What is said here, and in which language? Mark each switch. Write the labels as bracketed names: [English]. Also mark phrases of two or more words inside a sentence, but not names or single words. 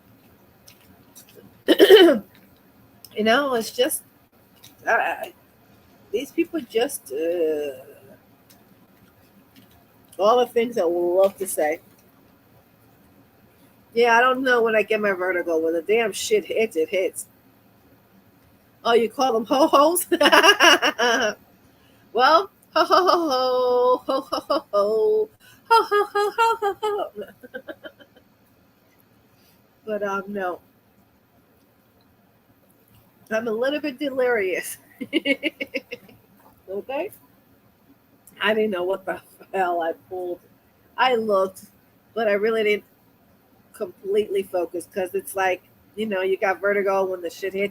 [English] You know, it's just these people just all the things that we love to say. Yeah, I don't know when I get my vertigo. When the damn shit hits, it hits. Oh, you call them ho-hos? Well, ho ho ho ho ho ho ho ho ho ho ho ho ho. But no, I'm a little bit delirious. Okay, I didn't know what the hell I pulled. I looked, but I really didn't completely focus because it's like you got vertigo when the shit hits.